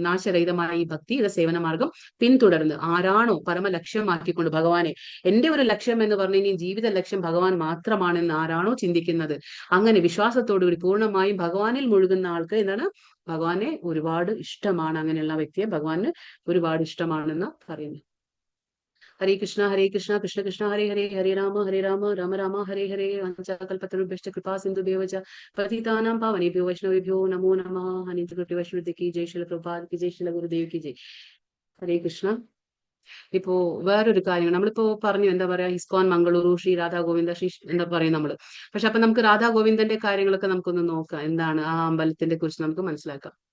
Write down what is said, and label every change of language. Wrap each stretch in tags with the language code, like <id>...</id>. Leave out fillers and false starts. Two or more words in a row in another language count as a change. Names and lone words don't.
<ml>നാശരഹിതമായ ഈ ഭക്തി ഇത് സേവന മാർഗം പിന്തുടർന്ന് ആരാണോ പരമലക്ഷ്യമാക്കിക്കൊണ്ട് ഭഗവാനെ, എന്റെ ഒരു ലക്ഷ്യം എന്ന് പറഞ്ഞു കഴിഞ്ഞാൽ ജീവിത ലക്ഷ്യം ഭഗവാൻ മാത്രമാണെന്ന് ആരാണോ ചിന്തിക്കുന്നത്, അങ്ങനെ വിശ്വാസത്തോടുകൂടി പൂർണ്ണമായും ഭഗവാനിൽ മുഴുകുന്ന ആൾക്ക് എന്താണ്, ഭഗവാനെ ഒരുപാട് ഇഷ്ടമാണ്. അങ്ങനെയുള്ള വ്യക്തിയെ ഭഗവാന് ഒരുപാട് ഇഷ്ടമാണെന്ന് പറയുന്നു.</ml> <sa>ഹരേ കൃഷ്ണ കൃഷ്ണ കൃഷ്ണ ഹരേ ഹരേ, ഹരേ രാമ രാമ രാമ ഹരേ ഹരേ. വഞ്ചകൽപതരുഭ്യശ്ച കൃപാ സിന്ധുഭ്യോ ച പതിതാനാം പാവനേഭ്യോ വൈഷ്ണവേഭ്യോ നമോ നമഃ.</sa> <hi>अनित्यकृति वैष्णव की जय, शिल प्रभुपाद की जय, शिल गुरुदेव की जय.</hi> <ml>ഹരേ കൃഷ്ണ. ഇപ്പോ വേറൊരു കാര്യം നമ്മളിപ്പോ പറഞ്ഞു, എന്താ പറയാ, ഇസ്കോൻ മംഗളൂരു, ശ്രീ രാധാ ഗോവിന്ദ, ശ്രീ എന്താ പറയും നമ്മള്. പക്ഷെ അപ്പൊ നമുക്ക് രാധാ ഗോവിന്ദന്റെ കാര്യങ്ങളൊക്കെ നമുക്കൊന്ന് നോക്കാം, എന്താണ് ആ അമ്പലത്തിനെ കുറിച്ച് നമുക്ക് മനസ്സിലാക്കാം.</ml>